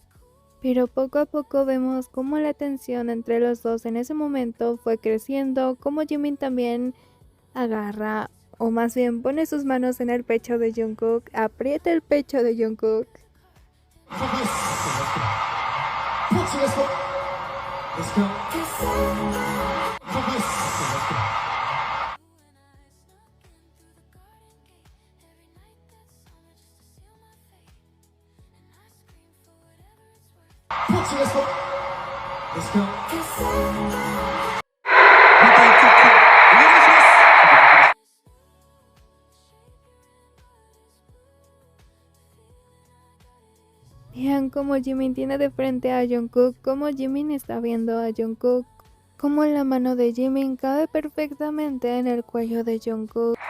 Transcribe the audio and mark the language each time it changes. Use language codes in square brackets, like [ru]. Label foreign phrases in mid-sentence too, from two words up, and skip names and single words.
[es] Pero poco a poco vemos cómo la tensión entre los dos en ese momento fue creciendo, como Jimin también agarra, o más bien pone sus manos en el pecho de Jungkook, aprieta el pecho de Jungkook. [en] Let's go. Let's go. [ja] また一曲お願いします [es] Vean cómo Jimin tiene de frente a Jungkook, cómo Jimin está viendo a Jungkook, cómo la mano de Jimin cabe perfectamente en el cuello de Jungkook.